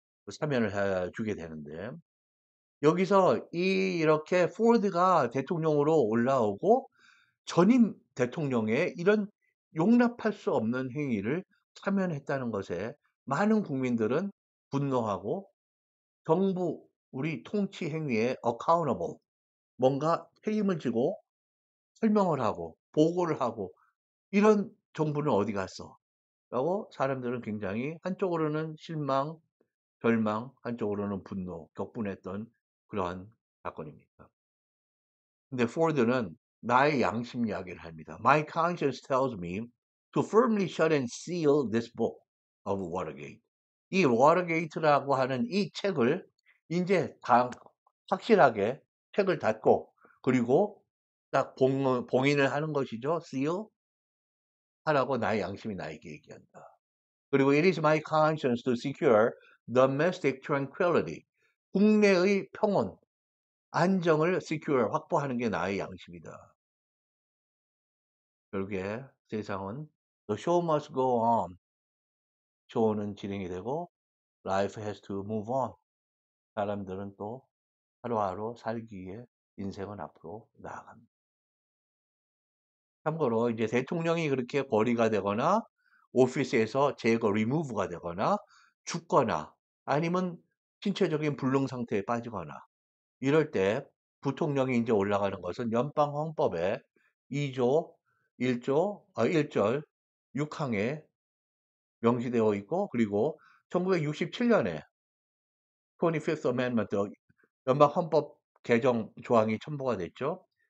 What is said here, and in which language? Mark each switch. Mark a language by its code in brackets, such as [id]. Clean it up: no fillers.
[ko] 사면을 해주게 되는데 여기서 이렇게 포드가 대통령으로 올라오고 전임 대통령의 이런 용납할 수 없는 행위를 사면했다는 것에 많은 국민들은 분노하고 정부 우리 통치 행위에 accountable 뭔가 책임을 지고 설명을 하고 보고를 하고 이런 정부는 어디 갔어? 라고 사람들은 굉장히 한쪽으로는 실망, 절망, 한쪽으로는 분노, 격분했던 그러한 사건입니다. 근데 포드는 나의 양심 이야기를 합니다. [en] My conscience tells me to firmly shut and seal this book of Watergate. [ko] 이 워터게이트라고 하는 이 책을 이제 다 확실하게 책을 닫고 그리고 딱 봉인을 하는 것이죠. seal 하라고 나의 양심이 나에게 얘기한다. 그리고 [en] it is my conscience to secure domestic tranquility. [ko] 국내의 평온, 안정을 secure, 확보하는 게 나의 양심이다. 결국에 세상은 [en] the show must go on. [ko] 쇼는 진행이 되고 [en] life has to move on. [ko] 사람들은 또 하루하루 살기 위해 인생은 앞으로 나아갑니다. 참고로 이제 대통령이 그렇게 거리가 되거나 오피스에서 제거 리무브가 되거나 죽거나 아니면 신체적인 불능 상태에 빠지거나 이럴 때 부통령이 이제 올라가는 것은 연방 헌법에 2조 1절 6항에 명시되어 있고 그리고 1967년에 25th Amendment 연방 헌법 개정 조항이 첨부가 됐죠.